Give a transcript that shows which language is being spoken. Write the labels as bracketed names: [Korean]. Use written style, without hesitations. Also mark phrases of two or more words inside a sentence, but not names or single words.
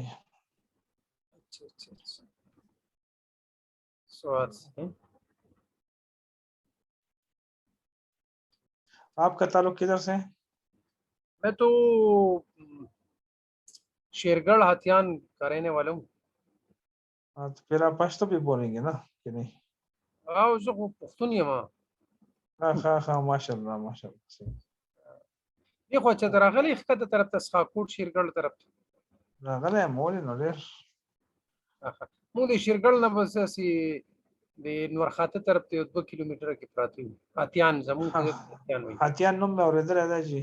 [Urdu] اچھا اچھا اچھا. سوات سے. آپ کا تعلق کدھر سے ہے؟ میں تو شیرگڑھ ہتھیان کا رہنے والا ہوں. ہاں, تو پھر آپ پشتو بھی بولیں گے نا کہ نہیں؟ [Pashto] زه خو پښتون یم. [Arabic] ہاں ماشاء اللہ ماشاء اللہ. [Urdu] صحیح. [Pashto] دی خو چې راغلی ښکته طرف ته سخاکوټ شیرګل طرف ته. راغلی مولې نو ډېر. موږ د شیرګل نه بس داسې د نورخاته طرف ته 2 کیلومتره کې پراته یو. اتیان زموږ ته اتیان وایي. هاتیان نوم مې اورېدلی دی جی.